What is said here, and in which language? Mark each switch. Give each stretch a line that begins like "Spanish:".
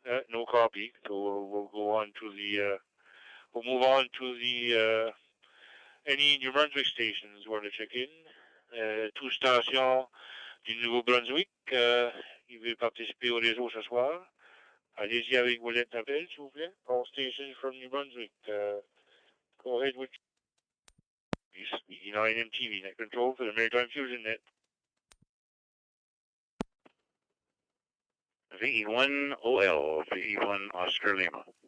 English: No copy. So we'll go on to the. We'll move on to the any New Brunswick stations want to check in.
French: Tout station du Nouveau-Brunswick. Il veut participer au réseau ce soir. Allez-y avec vos lettres d'appel, s'il vous plaît.
English: All stations from New Brunswick. Go ahead with VE9 MTV net control for the Maritime Fusion net. VE1 OL, VE1 Oscar Lima.